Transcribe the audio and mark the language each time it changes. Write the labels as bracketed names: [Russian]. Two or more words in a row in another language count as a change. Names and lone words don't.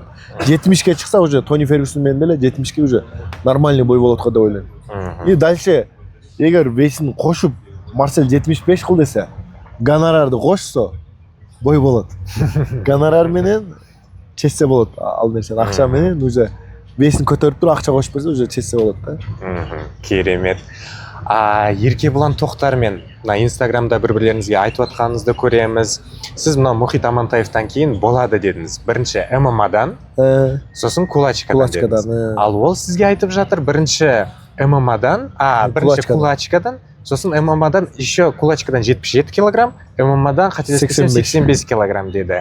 [Kyrgyz] 70ке чыкса уже Тони Фергюсон менен деле 70ке уже нормальный бой болот го деп ойлойм. [Russian] И дальше [Kyrgyz] эгер весин кошуп Марсель 75 кыл десе, гонорарды кошсо бой болот. Гонорар менен чечсе болот. Ал нерсени акча менен уже весин көтөрүп туруп акча кошуп берсе уже чечсе болот да. [Kazakh] Керемет. Эркебулан Токтар мен мына Инстаграмда бір-бірлеріңізге айтып атқаныңызды көреміз. Сіз мына Мұхит Амантаевтан кейін болады дедіңіз. Бірінші ММАдан, сосын кулачкадан дедіңіз. Ал ол сізге айтып жатыр бірінші ММАдан, бірінші кулачкадан, сосын ММАдан еще кулачкадан 77 килограмм, ММАдан қателеспесем 85 килограмм деді.